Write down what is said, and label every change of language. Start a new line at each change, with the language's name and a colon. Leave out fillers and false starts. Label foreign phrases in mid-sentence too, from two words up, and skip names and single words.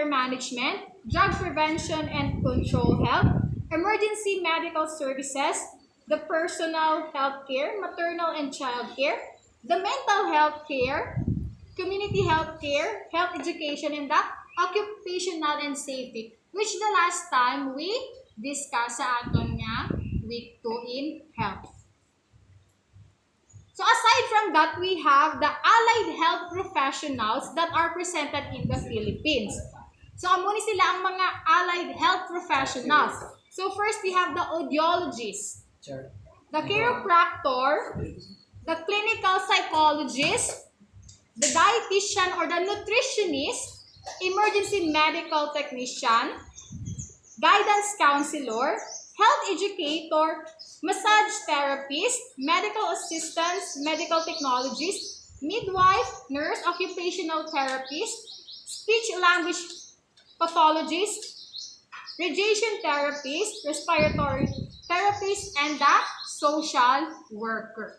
English: management, drug prevention and control health, emergency medical services, the personal health care, maternal and child care, the mental health care, community health care, health education, and the occupational and safety, which the last time we discussed
Hiligaynon: sa aton nga
English: week 2 in health. So aside from that, we have the allied health professionals that are presented in the Philippines.
Hiligaynon: So amo ni sila ang mga
English: allied health professionals. So first, we have the audiologist, the chiropractor, the clinical psychologist, the dietitian or the nutritionist, emergency medical technician, guidance counselor, health educator, massage therapist, medical assistants, medical technologist, midwife, nurse, occupational therapist, speech-language pathologist, radiation therapist, respiratory therapist, and the social worker.